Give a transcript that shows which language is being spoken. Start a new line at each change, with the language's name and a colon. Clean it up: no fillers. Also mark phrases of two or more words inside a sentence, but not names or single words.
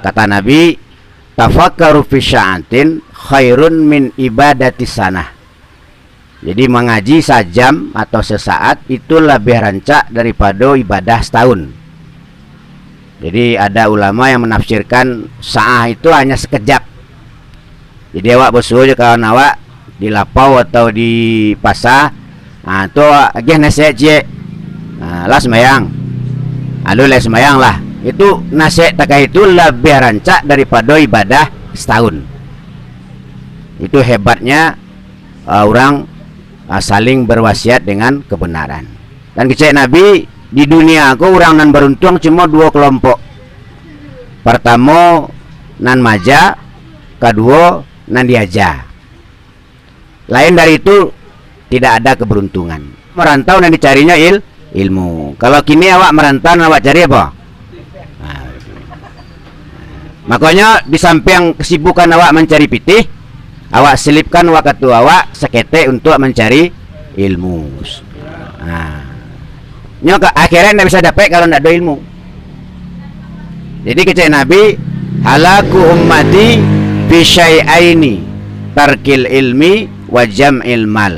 Minangkabau: Kata Nabi,
Arabic: تفكروا في ساعة خير من عبادة سنة.
Minangkabau: Jadi mengaji sajam atau sesaat itu lebih rancak daripada ibadah setahun.
Indonesian: Jadi ada ulama yang menafsirkan sa'ah itu hanya sekejap.
Minangkabau: Jadi awak bersuruh kawan awak di lapau atau di pasar, itu agih nasihat je, lah semayang, lalu lah semayang lah. Itu nasihat takah itu lebih rancak daripada ibadah setahun.
Indonesian: Itu hebatnya orang saling berwasiat dengan kebenaran.
Minangkabau: Dan kecek Nabi, di dunia aku orang nan beruntung cuma dua kelompok. Pertama nan maja, kedua nan diaja.
Indonesian: Lain dari itu tidak ada keberuntungan. Merantau dan dicarinya ilmu.
Minangkabau: Kalau kini awak merantau, awak cari apa? Makanya di samping kesibukan awak mencari pitih, awak selipkan waktu awak sekete untuk mencari ilmu. Nah, nyok akhirnya tidak bisa dapat kalau tidak ada ilmu. Jadi kecek Nabi,
Arabic: هلاك أمتي بشيئين ترك العلم وجمع المال.